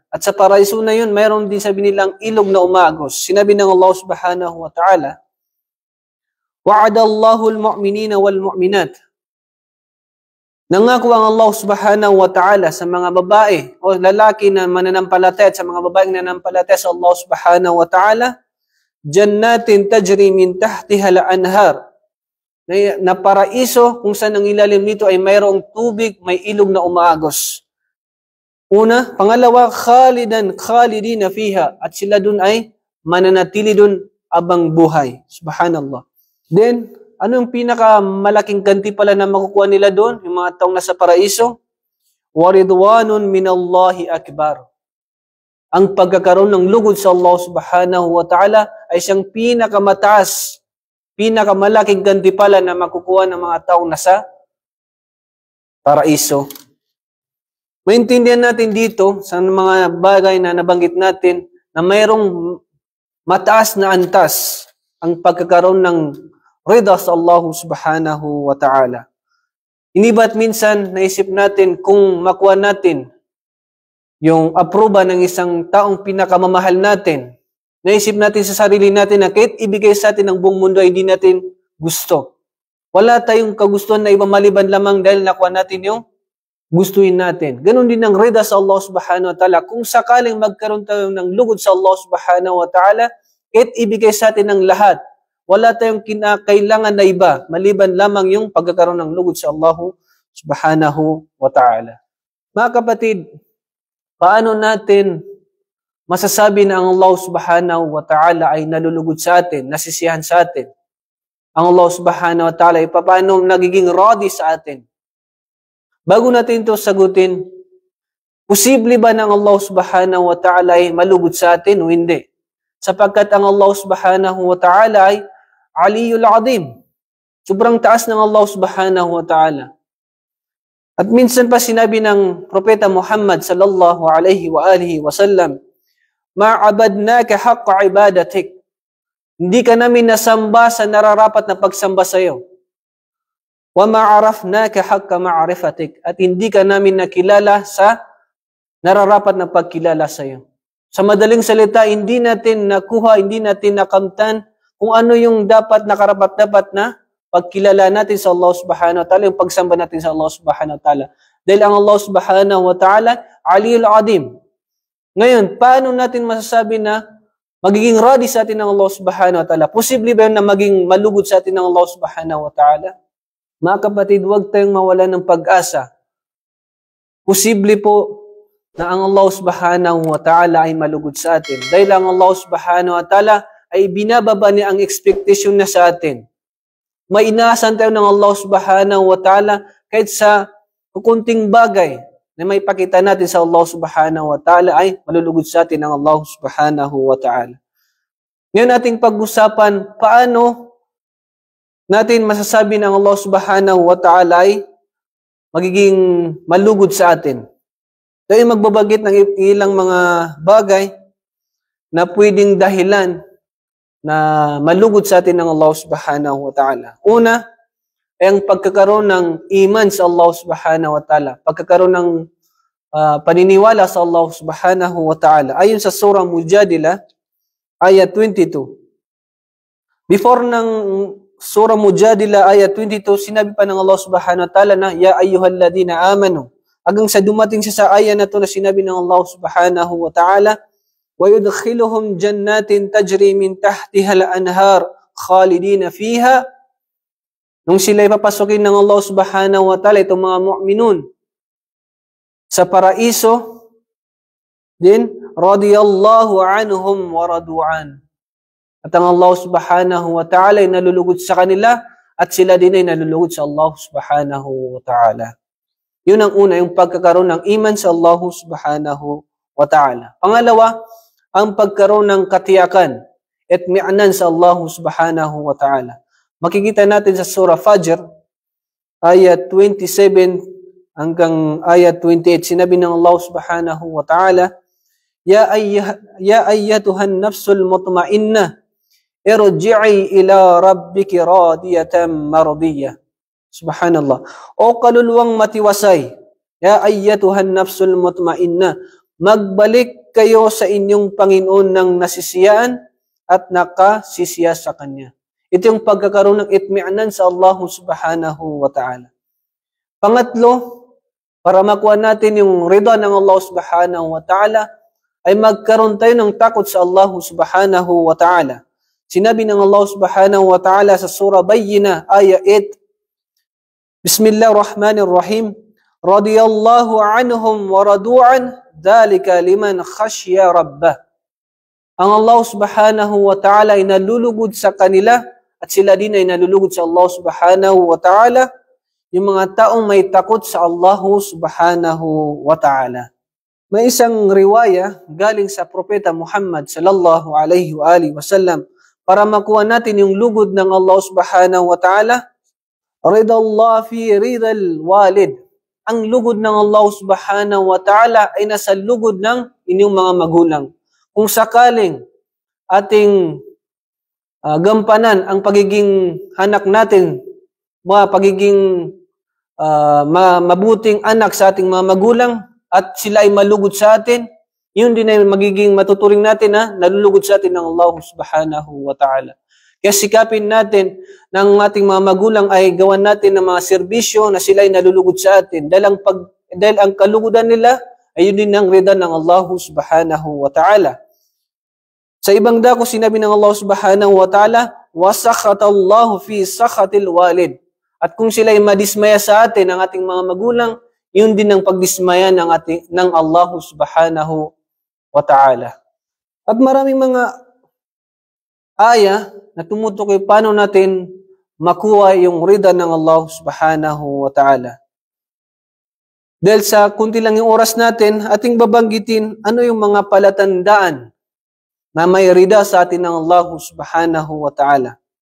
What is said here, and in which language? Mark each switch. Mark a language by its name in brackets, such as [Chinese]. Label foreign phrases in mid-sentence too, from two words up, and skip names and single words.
[Filipino] At sa paraiso na yun, mayroon din sabi nilang ilog na umagos. Sinabi ng [Arabic] الله سبحانه وتعالى وعد الله المؤمنين والمؤمنات. [Filipino] Nangako ang Allah [Arabic] سبحانه وتعالى [Filipino] sa mga babae o lalaki na mananampalataya at sa mga babaeng nananampalataya sa Allah [Arabic] سبحانه وتعالى, جنات تجري من تحتها الأنهار. [Filipino] Na paraiso kung saan ang ilalim nito ay mayroong tubig, may ilog na umaagos. Una, pangalawa, [Arabic] خالدين فيها, [Filipino] at sila dun ay mananatili dun abang buhay. [Arabic] Subhanallah. [Filipino] Then, ano yung pinakamalaking ganti pala na makukuha nila dun? Yung mga taong nasa paraiso? [Arabic] ورضوان من الله أكبر. [Filipino] Ang pagkakaroon ng lugod sa Allah [Arabic] سبحانه وتعالى [Filipino] ay siyang pinakamataas, pinakamalaking gantimpala na makukuha ng mga taong nasa paraiso. Maintindihan natin dito sa mga bagay na nabanggit natin na mayroong mataas na antas ang pagkakaroon ng rida sa Allah [Arabic] سبحانه وتعالى. [Filipino] Hindi ba't minsan naisip natin kung makuha natin yung aproba ng isang taong pinakamamahal natin, naisip natin sa sarili natin na kahit ibigay sa atin ng buong mundo ay hindi natin gusto. Wala tayong kagustuhan na iba maliban lamang dahil nakuha natin yung gustuhin natin. Ganon din ang rida sa Allah [Arabic] سبحانه وتعالى. [Filipino] Kung sakaling magkaroon tayo ng lugod sa Allah [Arabic] سبحانه وتعالى, [Filipino] kahit ibigay sa atin ng lahat, wala tayong kinakailangan na iba maliban lamang yung pagkakaroon ng lugod sa Allah [Arabic] سبحانه وتعالى. [Filipino] Mga kapatid, paano natin masasabi na ang Allah [Arabic] سبحانه وتعالى [Filipino] ay nalulugod sa atin, nasisiyahan sa atin? Ang Allah [Arabic] سبحانه وتعالى [Filipino] ay paano nagiging radi sa atin? Bago natin ito sagutin, posible ba ng Allah [Arabic] سبحانه وتعالى [Filipino] ay malugod sa atin o hindi? Sapagkat ang Allah [Arabic] سبحانه وتعالى [Filipino] ay [Arabic] العلي العظيم. [Filipino] Sobrang taas ng Allah [Arabic] سبحانه وتعالى. [Filipino] At minsan pa sinabi ng Propeta Muhammad [Arabic] صلى الله عليه وآله وسلم, ما عبدناك حق عبادتك. [Filipino] Hindi ka namin nasamba sa nararapat na pagsamba sa iyo. [Arabic] وما عرفناك حق معرفتك. [Filipino] At hindi ka namin nakilala sa nararapat na pagkilala sa iyo. Sa madaling salita, hindi natin nakuha, hindi natin nakamtan kung ano yung dapat nakarapat-dapat na pagkilala natin sa Allah [Arabic] سبحانه وتعالى, [Filipino] yung pagsamba natin sa Allah [Arabic] سبحانه وتعالى. [Filipino] Dahil ang Allah [Arabic] سبحانه وتعالى, العلي العظيم. [Filipino] Ngayon, paano natin masasabi na magiging radi sa atin ng Allah [Arabic] سبحانه وتعالى? [Filipino] Posible ba yun na maging malugod sa atin ng Allah [Arabic] سبحانه وتعالى? [Filipino] Mga kapatid, huwag tayong mawala ng pag-asa. Posible po na ang Allah [Arabic] سبحانه وتعالى [Filipino] ay malugod sa atin. Dahil ang Allah [Arabic] سبحانه وتعالى [Filipino] ay binababa niya ang expectation na sa atin. May inaasahan tayo ng Allah [Arabic] سبحانه وتعالى [Filipino] kahit sa kukunting bagay na may pakita natin sa Allah [Arabic] سبحانه وتعالى [Filipino] ay malulugod sa atin ng Allah [Arabic] سبحانه وتعالى. [Filipino] Ngayon ating pag-usapan, paano natin masasabi ng Allah [Arabic] سبحانه وتعالى [Filipino] ay magiging malugod sa atin. Tayo magbabagit ng ilang mga bagay na pwedeng dahilan na malugod sa atin ng Allah [Arabic] سبحانه وتعالى. [Filipino] Una, ay ang pagkakaroon ng iman sa Allah [Arabic] سبحانه وتعالى. [Filipino] Pagkakaroon ng paniniwala sa Allah [Arabic] سبحانه وتعالى. [Filipino] Ayon sa surah Mujadilah, ayat 22. Before ng surah Mujadilah, ayat 22, sinabi pa ng [Arabic] الله سبحانه وتعالى na, يا أيها الذين آمنوا. [Filipino] Hanggang sa dumating siya sa ayat na ito na sinabi ng Allah [Arabic] سبحانه وتعالى, وَيُدْخِلُهُمْ جَنَّاتٍ تَجْرِي مِنْ تَحْتِهَا الْأَنْهَارُ خَالِدِينَ فِيهَا. [Filipino] Nung sila ipapasukin ng Allah [Arabic] سبحانه وتعالى, [Filipino] itong mga mu'minun, sa paraiso, din, [Arabic] رضي الله عنهم ورضوا عنه. [Filipino] At ang Allah [Arabic] سبحانه وتعالى [Filipino] ay nalulugod sa kanila, at sila din ay nalulugod sa Allah [Arabic] سبحانه وتعالى. [Filipino] Yun ang una, yung pagkakaroon ng iman sa Allah [Arabic] سبحانه وتعالى. [Filipino] Pangalawa, ang pagkaroon ng katiyakan at mi'nan sa Allah [Arabic] سبحانه وتعالى. [Filipino] Makikita natin sa surah Fajr, ayat 27 hanggang ayat 28, sinabi ng [Arabic] الله سبحانه وتعالى يا أيتها النفس المطمئنة ارجعي إلى ربك راضية مرضية. Subhanallah. [Filipino] O kaluluwang matiwasay, [Arabic] يا أيتها النفس المطمئنة, [Filipino] magbalik kayo sa inyong Panginoon ng nasisiyaan at nakasisiya sa Kanya. Ito yung pagkakaroon ng itmi'nan sa Allah [Arabic] سبحانه وتعالى. [Filipino] Pangatlo, para makuha natin yung rida ng Allah [Arabic] سبحانه وتعالى, [Filipino] ay magkaroon tayo ng takot sa Allah [Arabic] سبحانه وتعالى. [Filipino] Sinabi ng [Arabic] الله سبحانه وتعالى sa surah Bayyinah, ayah 8, بسم الله الرحمن الرحيم رضي الله عنهم ورضوا عنه ذلك لمن خشي ربه. [Filipino] Ang Allah [Arabic] سبحانه وتعالى [Filipino] ay nalulugod sa kanila at sila din ay nalulugod sa Allah [Arabic] سبحانه وتعالى, [Filipino] yung mga taong may takot sa Allah [Arabic] سبحانه وتعالى. [Filipino] May isang riwaya galing sa Propeta Muhammad [Arabic] صلى الله عليه وآله وسلم [Filipino] para makuha natin yung lugod ng Allah [Arabic] سبحانه وتعالى. رضا الله في رضا الوالد. [Filipino] Ang lugod ng Allah [Arabic] سبحانه وتعالى [Filipino] ay nasa lugod ng inyong mga magulang. Kung sakaling ating gampanan ang pagiging anak natin, pagiging mabuting anak sa ating mga magulang at sila ay malugod sa atin, yun din ay magiging matuturing natin na nalulugod sa atin ng Allah [Arabic] سبحانه وتعالى. [Filipino] Kaya sikapin natin ng ating mga magulang ay gawan natin ng mga serbisyo na sila ay nalulugod sa atin. Dahil ang kalugudan nila ay yun din ang rida ng Allah [Arabic] سبحانه وتعالى. [Filipino] Sa ibang dako, sinabi ng [Arabic] الله سبحانه وتعالى, وَسَخَطَ اللَّهُ فِي سَخَطِ الْوَالِدِ. [Filipino] At kung sila ay madismaya sa atin, ang ating mga magulang, yun din ang pagdismaya ng Allah [Arabic] سبحانه وتعالى. [Filipino] At maraming mga aya na tumutukoy paano natin makuha yung rida ng Allah [Arabic] سبحانه وتعالى. [Filipino] Dahil sa kunti lang yung oras natin, ating babanggitin ano yung mga palatandaan na may rida sa atin ng Allah [Arabic] سبحانه وتعالى.